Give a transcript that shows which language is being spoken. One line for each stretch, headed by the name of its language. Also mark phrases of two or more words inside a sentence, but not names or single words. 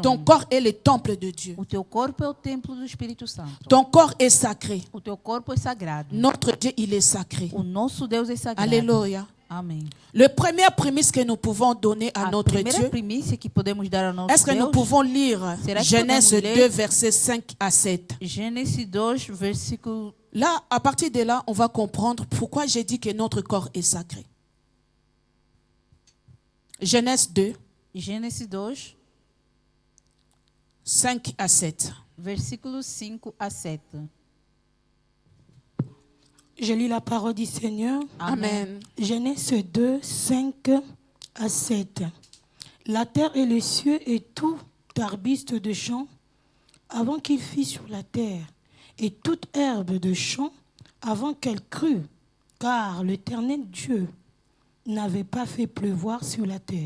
French: Ton corps est le temple de Dieu.
Portuguese: O teu corpo é o templo do Espírito Santo.
French: Ton corps est sacré.
Portuguese: O teu corpo é sagrado.
French: Notre Dieu, il est sacré.
Portuguese: O nosso Deus é sagrado.
French: Alléluia.
Portuguese: Amém.
French: Le premier prémisse que nous pouvons donner à
Portuguese: A
French: notre
Portuguese: primeira
French: Dieu,
Portuguese: primícia que podemos dar ao nosso
French: est-ce que nous
Portuguese: Deus,
French: pouvons lire
Portuguese: Será que
French: Genèse
Portuguese: podemos ler?
French: 2, versets 5 à 7?
Portuguese: Gênesis 2, versículo.
French: Là, à partir de là, on va comprendre pourquoi j'ai dit que notre corps est sacré. Genèse 2,
Portuguese: Gênesis 2,
French: 5 à 7.
Portuguese: versículos 5 a 7.
French: Je lis la parole du Seigneur. Amen. Genèse 2, 5 à 7. La terre et les cieux et tout arbuste de champ, avant qu'il fît sur la terre, et toute herbe de champ, avant qu'elle crût, car l'Éternel Dieu n'avait pas fait pleuvoir sur la terre.